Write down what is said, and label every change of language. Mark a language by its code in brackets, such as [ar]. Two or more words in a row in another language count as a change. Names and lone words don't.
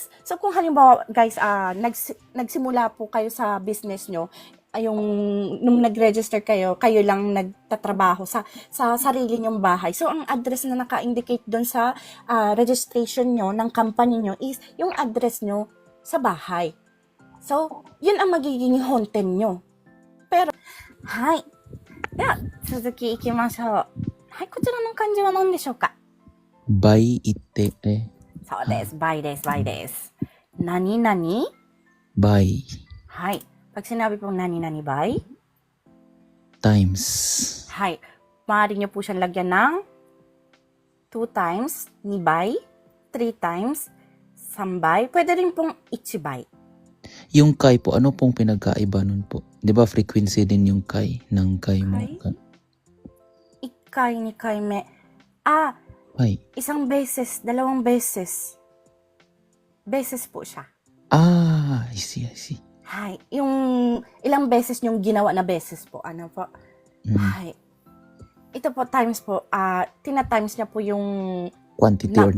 [tl] So kung halimbawa guys, nagsimula po kayo sa business nyo, nung nag-register kayo lang nagtatrabaho sa sarili nyong bahay. So ang address na naka-indicate doon sa registration nyo ng company nyo is yung address nyo sa bahay. So yun ang magiging Honten nyo. Pero, [ja] hi. Yeah, 続き行きましょう. Hi, こちらの漢字は何でしょうか? 倍言ってね。そうです。倍です。何々倍 [tl] はい。Pag sinabi pong [ja] 何々倍, [en] times [ja] hi. [tl] Maaari nyo po siyang lagyan ng 2 times, 2 bay, 3 times, 3 bay. Pwede rin pong 1 bay. yung kai po, ano pong pinagkaiba nun po? Di ba frequency din yung kai ng kai mo? [ja] Kai? 1 回、2回目。はい。 [tl] isang beses, 2 beses. Beses po siya. [en] I see. [ja] Hi. [tl] Yung ilang beses yung ginawa na beses po. Ano po? Hi. Ito po times po, tina-times niya po yung [en] Quantity or